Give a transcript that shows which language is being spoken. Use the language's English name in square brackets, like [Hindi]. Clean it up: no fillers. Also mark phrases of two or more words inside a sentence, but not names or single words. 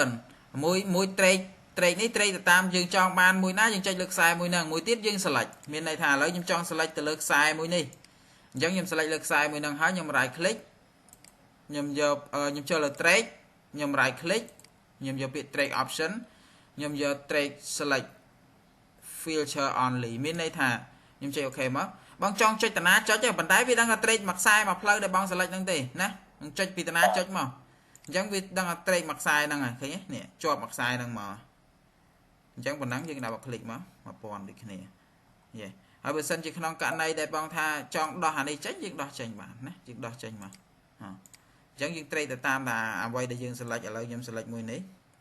[Khmer] មួយ trade នេះ trade ទៅតាមយើងចង់បានមួយណាយើងចុចលើខ្សែមួយហ្នឹងមួយទៀតយើង select មានន័យថាឥឡូវខ្ញុំចង់ select ទៅលើខ្សែមួយនេះអញ្ចឹងខ្ញុំ select លើខ្សែមួយហ្នឹងហើយ ខ្ញុំ [English] right click [Khmer] ខ្ញុំយកខ្ញុំចូលលើ trade ខ្ញុំ [English] right click [Khmer] ខ្ញុំយកពាក្យ [English] trade option [Khmer] ខ្ញុំយក [English] trade select filter only [Khmer] មានន័យថាខ្ញុំចុច OK មកបងចង់ចុចតាណាចុចទេប៉ុន្តែវាដឹងថា trade មួយខ្សែមួយផ្លូវដែលបង select ហ្នឹងទេណាខ្ញុំចុចពីតាណាចុចមកអញ្ចឹងវាដឹងថា trade មួយខ្សែហ្នឹងហើយឃើញទេនេះជាប់មួយខ្សែហ្នឹងមកអញ្ចឹងប៉ុណ្ណឹងយើងដាក់ click មក1000ដូចគ្នាយេហើយបើសិនជាក្នុងករណីដែលបងថាចង់ដោះអានេះចេញយើងដោះចេញបានណាយើងដោះចេញមកអញ្ចឹងយើង trade ទៅតាមថាអ្វីដែលយើង select ឥឡូវខ្ញុំ select មួយនេះ